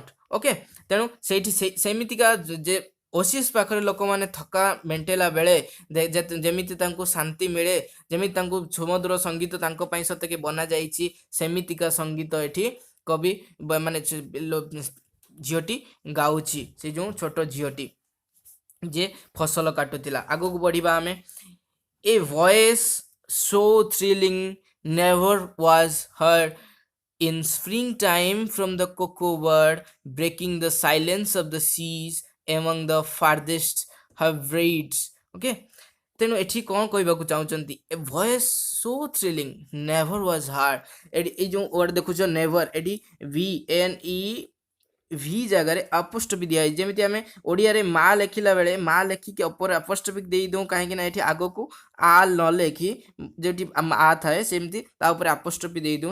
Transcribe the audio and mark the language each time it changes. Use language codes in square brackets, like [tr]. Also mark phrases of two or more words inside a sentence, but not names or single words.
[or] ଓକେ, ତେଣୁ ସେଇଠି ସେମିତିକା ଯେ ଓସିସ୍ ପାଖରେ ଲୋକମାନେ ଥକା ମେଣ୍ଟେଇଲା ବେଳେ ଯେମିତି ତାଙ୍କୁ ଶାନ୍ତି ମିଳେ, ଯେମିତି ତାଙ୍କୁ ସୁମଧୁର ସଙ୍ଗୀତ ତାଙ୍କ ପାଇଁ ସତେକି ବନାଯାଇଛି, ସେମିତିକା ସଙ୍ଗୀତ ଏଠି କବି ମାନେ ଝିଅଟି ଗାଉଛି, ସେ ଯେଉଁ ଛୋଟ ଝିଅଟି ଯେ ଫସଲ କାଟୁଥିଲା। ଆଗକୁ ବଢ଼ିବା ଆମେ। [en] A voice so thrilling never was heard in springtime from the cuckoo bird breaking the silence of the seas among the farthest havraids। [or] ଓକେ, ତେଣୁ ଏଠି କ'ଣ କହିବାକୁ ଚାହୁଁଛନ୍ତି, [en] A voice so thrilling never was heard, [or] ଏଠି ଏଇ ଯେଉଁ ୱାର୍ଡ଼ ଦେଖୁଛ ନେଭର, ଏଠି VNE [bn] ভি জায়গায় [or] ଆପୋଷ୍ଟ୍ରୋଫି ଦିଆହେଇଛି। ଯେମିତି ଆମେ ଓଡ଼ିଆରେ ମା ଲେଖିଲା ବେଳେ ମା ଲେଖିକି ଉପରେ ଆପୋଷ୍ଟ୍ରୋଫି ଦେଇଦେଉ, କାହିଁକିନା ଏଠି ଆଗକୁ ଆ ନ ଲେଖି ଯେଉଁଠି ଆ ଥାଏ ସେମିତି ତା ଉପରେ ଆପୋଷ୍ଟ୍ରୋଫି ଦେଇଦେଉ।